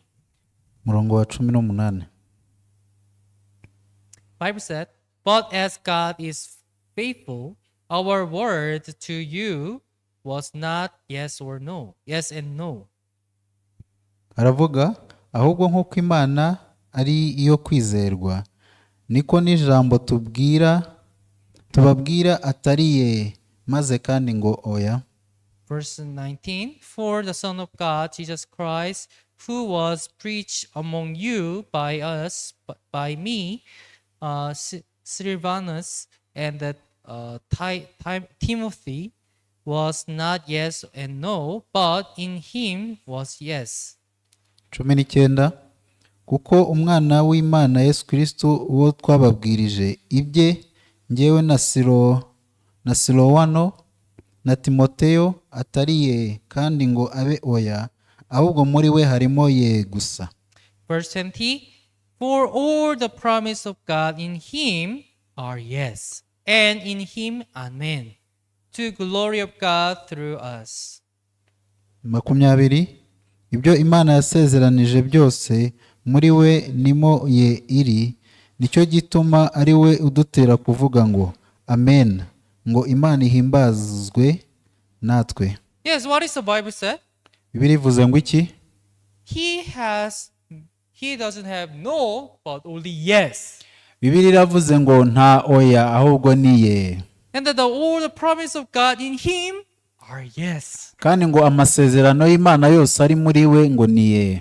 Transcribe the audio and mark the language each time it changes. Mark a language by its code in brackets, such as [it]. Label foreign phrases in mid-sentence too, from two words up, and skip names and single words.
[rw] Murongo wa 18. [en] Bible said, but as God is faithful, our word to you was not yes or no, yes and no. [rw] Aravuga ahubwo nk'uko Imana ari iyo kwizerwa niko n'ijambo tubabwira atari ye maze kandi ngo oya. [en] Verse 19, for the Son of God, Jesus Christ, who was preached among you by us, by me, Silvanus, and that Timothy, was not yes and no, but in him was yes. [rw] 19 kuko umwana w'Imana Yesu Kristo uwo twababwirije ibye njyewe na Silowano na Timoteyo atari ye kandi ngo abe oya ahubwo muri we harimo ye gusa. [en] Verse 20, for all the promise of God in him are yes, and in him amen, to glory of God through us. [rw] 20 ibyo Imana yasezeranije byose muri we nimo ye iri, nicyo gituma ari we udutera kuvuga ngo amen, ngo Imana ihimbazwe natwe. [en] Yes, what is the Bible said? [rw] Bibiliya ivuze ngo iki? [en] He doesn't have no, but only yes. [rw] Bibiliya iravuze ngo nta oya ahubwo ni ye. [en] And that all the promise of God in him are yes. [rw] kandi ngo amasezerano y'Imana yose ari muri we ngo ni ye.